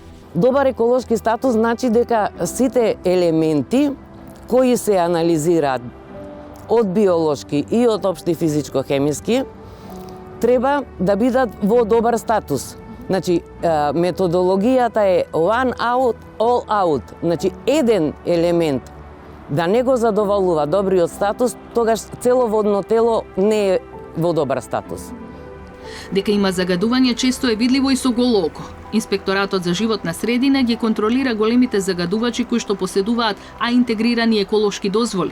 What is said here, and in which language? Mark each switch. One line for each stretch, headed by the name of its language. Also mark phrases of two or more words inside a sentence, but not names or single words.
Macedonian: Добар еколошки статус значи дека сите елементи кои се анализираат од биолошки и од општи физичко-хемиски треба да бидат во добар статус. Значи, методологијата е
English: one out, all out.
Macedonian: Значи, еден елемент да не го задоволува добриот статус, тогаш цело водно тело не е во добар статус. Дека има загадување често е видливо и со голо око. Инспекторатот за животна средина ги контролира големите загадувачи кои што поседуваат интегрирани еколошки дозволи.